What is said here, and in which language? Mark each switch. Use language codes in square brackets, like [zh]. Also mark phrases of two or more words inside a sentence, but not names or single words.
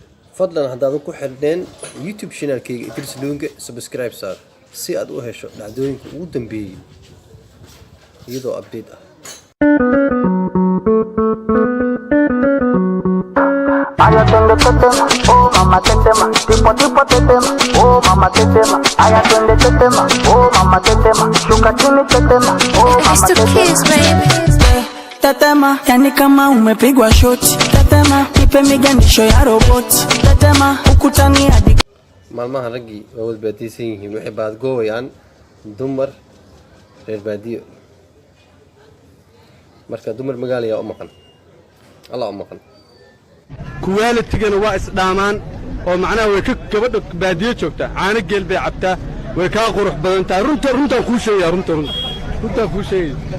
[so] fadlan haddaad ku xirneen YouTube channelkayga Idris Lunge subscribe saar si aad u hesho dhacdooyinka ugu dambeeyay iyadoo update ah. [sw] Aya twende tetema, oh mama tetema, tipo tipo tetema, oh mama tetema. Aya twende tetema, oh mama tetema, shuka chini tetema, oh mama tetema. Tetema, yani kama umepigwa shoti. Tetema, nipe miganisho ya roboti. Tetema, ukutani hadi [so] maalmaha ragii waa wad baadiysan yihiin waxay baad gooyaan dumar reer baadiyo marka dumar magaaliya u maqan Allah u maqan kuwaalidkana waa isdhaamaan oo macnaha way ka gabadha baadiyo joogta caana geel bay cabtaa way ka qurux badan tahay runta ku sheegay runta ku sheegay